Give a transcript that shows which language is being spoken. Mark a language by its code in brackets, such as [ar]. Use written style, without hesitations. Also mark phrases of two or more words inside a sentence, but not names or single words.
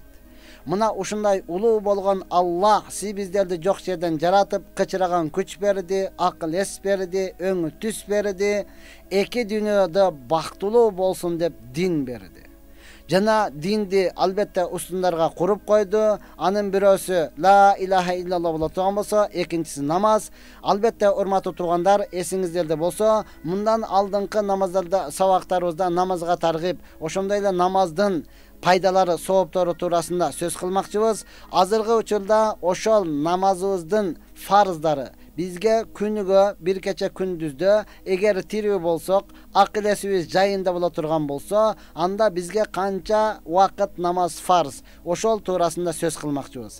[ky] Мына ушундай улуу болгон Аллах сиз биздерди жок жерден жаратып, кычыраган күч берди, акыл эс берди, өңү түс берди, эки дүйнөдө бактылуу болсун деп дин берди. Жана динди албетте устундарга куруп койду. Анын бирөөсү [ar] لا إله إلا الله [ky] боло турган болсо, экинчиси намаз. Албетте урматтуу тургандар, эсиңиздерде болсо, мындан алдыңкы намаздарда сабактарыбызда намазга таргып, ошондой эле намаздын пайдалары, сооптору туурасында сөз кылмакчыбыз. Азыркы учурда ошол намазыбыздын фарыздары бизге күнүгө бир кече күндүздө эгер тирүү болсок, акыл эсибиз жайында боло турган болсо, анда бизге канча убакыт намаз фарз, ошол туурасында сөз кылмакчыбыз.